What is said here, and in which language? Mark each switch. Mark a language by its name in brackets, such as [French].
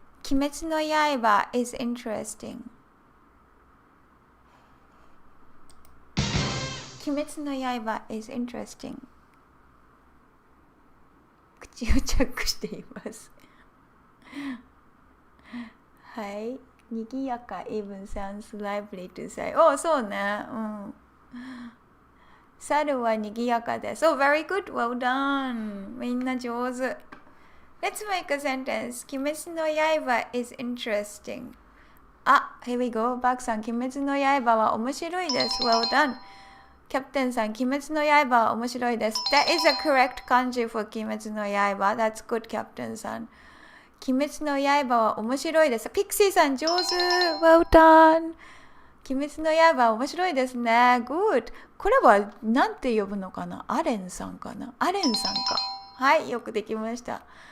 [English] 鬼滅の刃 is interesting. 鬼滅の刃 is interesting. [Japanese] 口をチャックしていますはい。 [English] にぎやか even sounds lively to say. [Japanese] そうね。猿はにぎやかです。 [English] very good. Well done. [Japanese] みんな上手。 [English] Let's make a sentence. 鬼滅の刃 is interesting. Here we go. [Japanese] バクさん、鬼滅の刃は面白いです。 [English] Well done. [Japanese] キャプテンさん、鬼滅の刃は面白いです。 [English] That is a correct kanji for 鬼滅の刃. That's good, [Japanese] キャプテンさん。鬼滅の刃は面白いです。ピクシーさん、上手。 [English] Well done. [Japanese] 鬼滅の刃は面白いですね。 [English] Good. [Japanese] これは何て呼ぶのかな？アレンさんかな？アレンさんか。はい、よくできました。